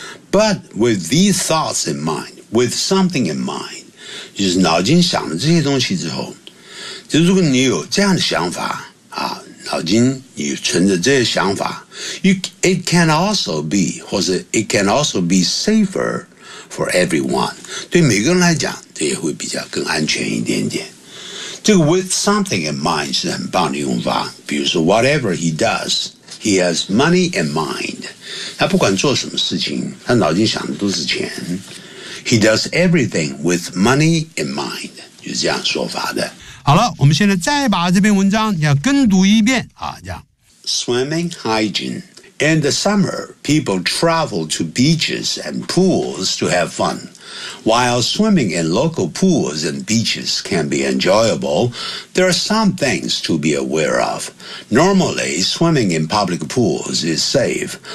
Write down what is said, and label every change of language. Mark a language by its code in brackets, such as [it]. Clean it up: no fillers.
[en] But with these thoughts in mind, [zh] with something in mind, 就是脑筋想的这些东西之后，就如果你有这样的想法啊，脑筋你存着这些想法 [en] it can also be, [zh] 或者 [en] it can also be safer for everyone, [zh] 对每个人来讲这也会比较更安全一点点。这个 [en] with something in mind [zh] 是很棒的用法，比如说 [en] whatever he does, he has money in mind. [zh] 他不管做什么事情，他脑筋想的都是钱。 [en] He does everything with money in mind, [zh] 就是这样说法的。好了，我们现在再把这篇文章要跟读一遍啊，这样。 [en] Swimming hygiene. In the summer, people travel to beaches and pools to have fun. While swimming in local pools and beaches can be enjoyable, there are some things to be aware of. Normally, swimming in public pools is safe.